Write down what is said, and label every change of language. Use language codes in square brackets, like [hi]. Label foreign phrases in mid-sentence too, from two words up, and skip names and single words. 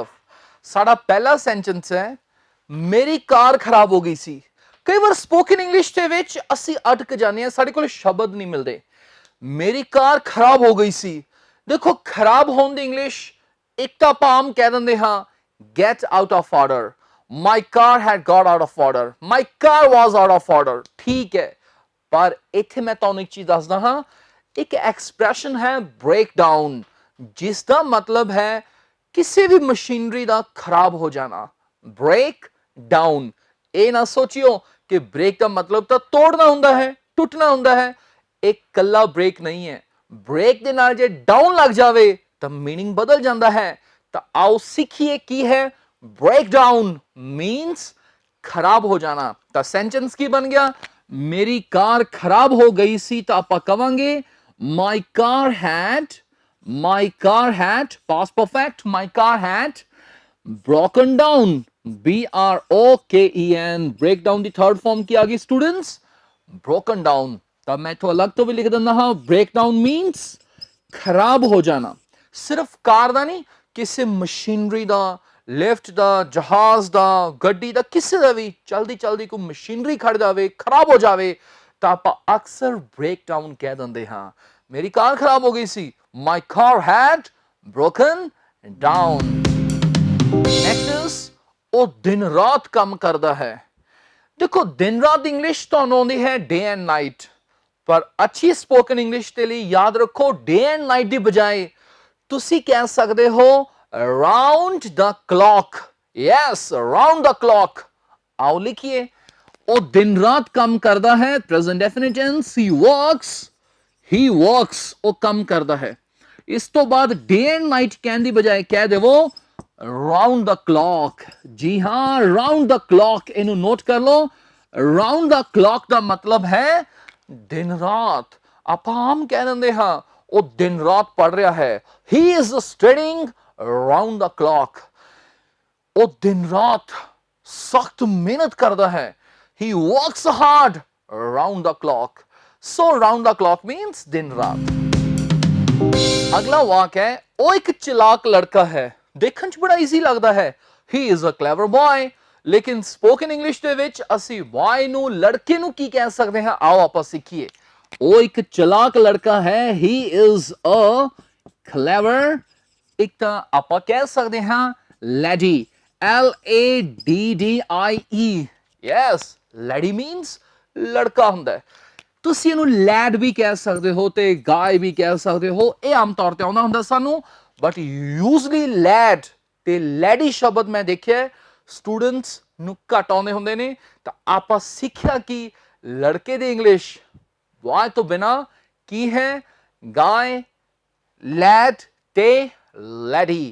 [pa] ਸਾਡਾ ਪਹਿਲਾ ਸੈਂਟੈਂਸ ਹੈ ਮੇਰੀ ਕਾਰ ਖਰਾਬ ਹੋ ਗਈ ਸੀ। ਕਈ ਵਾਰ [en] spoken English [pa] ਦੇ ਵਿੱਚ ਅਸੀਂ ਅਟਕ ਜਾਂਦੇ ਹਾਂ, ਸਾਡੇ ਕੋਲ ਸ਼ਬਦ ਨਹੀਂ ਮਿਲਦੇ। ਮੇਰੀ ਕਾਰ ਖਰਾਬ ਹੋ ਗਈ ਸੀ। ਦੇਖੋ, ਖਰਾਬ ਹੋਣ ਦੀ ਇੰਗਲਿਸ਼ ਇੱਕ ਤਾਂ ਆਪਾਂ ਆਮ ਕਹਿ ਦਿੰਦੇ ਹਾਂ [en] get out of order। My car had got out of order, my car was out of order। [pa] ਠੀਕ ਹੈ, ਪਰ ਇੱਥੇ ਮੈਂ ਤੁਹਾਨੂੰ ਇੱਕ ਚੀਜ਼ ਦੱਸਦਾ ਹਾਂ, ਇੱਕ ਐਕਸਪ੍ਰੈਸ਼ਨ ਹੈ [en] break down, [pa] ਜਿਸ ਦਾ ਮਤਲਬ ਹੈ ਕਿਸੇ ਵੀ ਮਸ਼ੀਨਰੀ ਦਾ ਖਰਾਬ ਹੋ ਜਾਣਾ। [en] break down. [pa] ਇਹ ਨਾ ਸੋਚਿਓ ਕਿ ਬ੍ਰੇਕ ਦਾ ਮਤਲਬ ਤਾਂ ਤੋੜਨਾ ਹੁੰਦਾ ਹੈ, ਟੁੱਟਣਾ ਹੁੰਦਾ ਹੈ। ਇੱਕ ਕੱਲਾ ਬ੍ਰੇਕ ਨਹੀਂ ਹੈ, ਬ੍ਰੇਕ ਦੇ ਨਾਲ ਜੇ ਡਾਊਨ ਲੱਗ ਜਾਵੇ ਤਾਂ ਮੀਨਿੰਗ ਬਦਲ ਜਾਂਦਾ ਹੈ। ਤਾਂ ਆਓ ਸਿੱਖੀਏ ਕੀ ਹੈ [en] break down means [pa] ਖਰਾਬ ਹੋ ਜਾਣਾ। ਤਾਂ ਸੈਂਟੈਂਸ ਕੀ ਬਣ ਗਿਆ ਮੇਰੀ ਕਾਰ ਖਰਾਬ ਹੋ ਗਈ ਸੀ ਤਾਂ ਆਪਾਂ ਕਵਾਂਗੇ [en] my car had past perfect my car had broken down broken break down [pa] ਦੀ [en] third form [pa] ਕੀ ਆ ਗਈ [en] students broken down। [pa] ਤਾਂ ਮੈਂ ਇੱਥੋਂ ਅਲੱਗ ਤੋਂ ਵੀ ਲਿਖ ਦਿੰਦਾ ਹਾਂ [en] break down means [pa] ਖਰਾਬ ਹੋ ਜਾਣਾ। ਸਿਰਫ ਕਾਰ ਦਾ ਨਹੀਂ ਕਿਸੇ ਮਸ਼ੀਨਰੀ ਦਾ ਲਿਫਟ ਦਾ ਜਹਾਜ਼ ਦਾ ਗੱਡੀ ਦਾ ਕਿਸੇ ਦਾ ਵੀ ਚਲਦੀ ਕੋਈ ਮਸ਼ੀਨਰੀ ਖੜ ਜਾਵੇ ਖਰਾਬ ਹੋ ਜਾਵੇ ਤਾਂ ਆਪਾਂ ਅਕਸਰ [en] break down [pa] ਕਹਿ ਦਿੰਦੇ ਹਾਂ ਮੇਰੀ ਕਾਰ ਖਰਾਬ ਹੋ ਗਈ ਸੀ [en] my car had broken down। next is [pa] ਉਹ ਦਿਨ ਰਾਤ ਕੰਮ ਕਰਦਾ ਹੈ। ਦੇਖੋ ਦਿਨ ਰਾਤ ਦੀ ਇੰਗਲਿਸ਼ ਤੁਹਾਨੂੰ ਆਉਂਦੀ ਹੈ [en] day and night [pa] ਪਰ ਅੱਛੀ [en] spoken English [pa] ਦੇ ਲਈ ਯਾਦ ਰੱਖੋ [en] day and night [pa] ਦੀ ਬਜਾਏ ਤੁਸੀਂ ਕਹਿ ਸਕਦੇ ਹੋ [en] around the clock yes around the clock। [hi] आओ लिखिए [pa] ਉਹ ਦਿਨ ਰਾਤ ਕੰਮ ਕਰਦਾ ਹੈ [en] present definite tense he works [pa] ਉਹ ਕੰਮ ਕਰਦਾ ਹੈ। ਇਸ ਤੋਂ ਬਾਅਦ [en] day and night [pa] ਕਹਿਣ ਦੀ ਬਜਾਏ ਕਹਿ ਦੇਵੋ [en] round the clock। [pa] ਜੀ ਹਾਂ [en] round the clock [pa] ਇਹਨੂੰ ਨੋਟ ਕਰ ਲਓ [en] round the clock [pa] ਦਾ ਮਤਲਬ ਹੈ ਦਿਨ ਰਾਤ। ਆਪਾਂ ਆਮ ਕਹਿ ਦਿੰਦੇ ਹਾਂ ਉਹ ਦਿਨ ਰਾਤ ਪੜ ਰਿਹਾ ਹੈ [en] he is studying round the clock। [pa] ਉਹ ਦਿਨ ਰਾਤ ਸਖਤ ਮਿਹਨਤ ਕਰਦਾ ਹੈ [en] he works hard round the clock। so round the clock means [hi] दिन रात। अगला वाक्य है [pa] ਉਹ ਇੱਕ ਚਲਾਕ ਲੜਕਾ ਹੈ ਦੇਖਣ ਚ ਬੜਾ ਈਜ਼ੀ ਲੱਗਦਾ ਹੈ [en] he is a clever boy [pa] ਲੇਕਿਨ [en] spoken English [pa] ਦੇ ਵਿੱਚ ਅਸੀਂ boy ਨੂੰ ਲੜਕੇ ਨੂੰ ਕੀ ਕਹਿ ਸਕਦੇ ਹਾਂ ਆਓ ਆਪਾਂ ਸਿੱਖੀਏ। ਉਹ ਇੱਕ ਚਲਾਕ ਲੜਕਾ ਹੈ [en] he is a clever [pa] ਇੱਕ ਤਾਂ ਆਪਾਂ ਕਹਿ ਸਕਦੇ ਹਾਂ [en] laddie LADDIE yes laddie means [pa] ਲੜਕਾ ਹੁੰਦਾ ਹੈ। ਤੁਸੀਂ ਇਹਨੂੰ lad ਵੀ ਕਹਿ ਸਕਦੇ ਹੋ ਤੇ guy ਵੀ ਕਹਿ ਸਕਦੇ ਹੋ ਇਹ ਆਮ ਤੌਰ ਤੇ ਆਉਂਦਾ ਹੁੰਦਾ ਸਾਨੂੰ [en] but usually [pa] lad ਤੇ laddie ਸ਼ਬਦ ਮੈਂ ਦੇਖਿਆ ਸਟੂਡੈਂਟਸ ਨੂੰ ਘੱਟ ਆਉਂਦੇ ਹੁੰਦੇ ਨੇ। ਤਾਂ ਆਪਾਂ ਸਿੱਖਿਆ ਕਿ ਲੜਕੇ ਦੀ ਇੰਗਲਿਸ਼ boy ਤੋਂ ਬਿਨਾ ਕੀ ਹੈ [en] guy lad [pa] ਤੇ laddie।